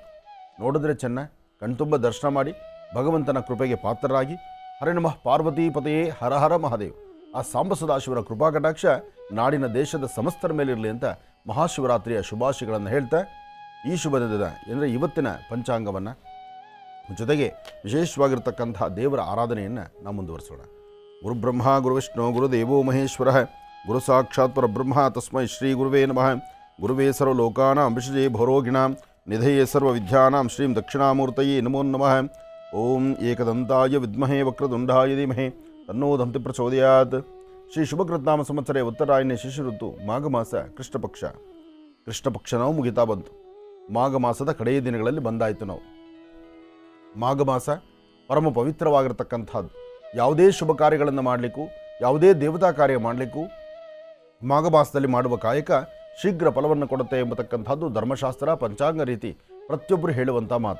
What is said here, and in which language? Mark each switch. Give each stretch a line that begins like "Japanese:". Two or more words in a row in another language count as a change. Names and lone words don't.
Kannada: ನೋಡಿದ್ರೆ ಚೆನ್ನ ಕಣ್ತುಂಬ ದರ್ಶನ ಮಾಡಿ ಭಗವಂತನ ಕೃಪೆಗೆ ಪಾತ್ರರಾಗಿ
Sanskrit: ಹರೇ ನಮಃ ಪಾರ್ವತೀಪತೆಯೇ ಹರ ಹರ ಮಹಾದೇವ್,
Kannada: ಆ ಸಾಂಬ ಸದಾಶಿವರ ಕೃಪಾ ಕಟಾಕ್ಷ ನಾಡಿನ ದೇಶದ ಸಮಸ್ತರ ಮೇಲಿರಲಿ ಅಂತ ಮಹಾಶಿವರಾತ್ರಿಯ ಶುಭಾಶಯಗಳನ್ನು ಹೇಳ್ತಾ ಈ ಶುಭ ದಿನದ ಅಂದರೆ ಇವತ್ತಿನ ಪಂಚಾಂಗವನ್ನು ಜೊತೆಗೆ ವಿಶೇಷವಾಗಿರ್ತಕ್ಕಂಥ ದೇವರ ಆರಾಧನೆಯನ್ನು ನಾವು ಮುಂದುವರಿಸೋಣ.
Sanskrit: ಗುರುಬ್ರಹ್ಮ ಗುರುವಿಷ್ಣು ಗುರುದೇವೋ ಮಹೇಶ್ವರ ಗುರು ಸಾಕ್ಷಾತ್ ಪರಬ್ರಹ್ಮ ತಸ್ಮೈ ಶ್ರೀ ಗುರುವೇ ನಮಃ. ಗುರುವೇ ಸರ್ವಲೋಕಾನಾಂ ವಿಷಜೇ ಭವರೋಗಿಣಾಂ ನಿಧಯೇ ಸರ್ವವಿದ್ಯಾನಾಂ ಶ್ರೀಂ ದಕ್ಷಿಣಾಮೂರ್ತಯೇ ನಮೋ ನಮಃ. ಓಂ ಏಕದಂತಾಯ ವಿದ್ಮಹೇ ವಕ್ರತುಂಡಾಯ ಧೀಮಹಿ ತನ್ನೋ ದಂತಿ ಪ್ರಚೋದಯಾತ್. ಶ್ರೀ ಶುಭಕೃತ್ನಾಮ ಸಂವತ್ಸರೆ ಉತ್ತರಾಯಣ ಶಿಶು ಋತು ಮಾಘ ಮಾಸ ಕೃಷ್ಣ ಪಕ್ಷ
Kannada: ನಾವು ಮುಗಿತಾ ಬಂತು. ಮಾಘ ಮಾಸದ ಕಡೆಯ ದಿನಗಳಲ್ಲಿ ಬಂದಾಯಿತು. ನಾವು ಮಾಘ ಮಾಸ ಪರಮ ಪವಿತ್ರವಾಗಿರ್ತಕ್ಕಂಥದ್ದು. ಯಾವುದೇ ಶುಭ ಕಾರ್ಯಗಳನ್ನು ಮಾಡಲಿಕ್ಕೂ, ಯಾವುದೇ ದೇವತಾ ಕಾರ್ಯ ಮಾಡಲಿಕ್ಕೂ ಮಾಘ ಮಾಸದಲ್ಲಿ ಮಾಡುವ ಕಾಯಕ ಶೀಘ್ರ ಫಲವನ್ನು ಕೊಡುತ್ತೆ ಎಂಬತಕ್ಕಂಥದ್ದು ಧರ್ಮಶಾಸ್ತ್ರ, ಪಂಚಾಂಗ ರೀತಿ ಪ್ರತಿಯೊಬ್ಬರು ಹೇಳುವಂಥ ಮಾತು.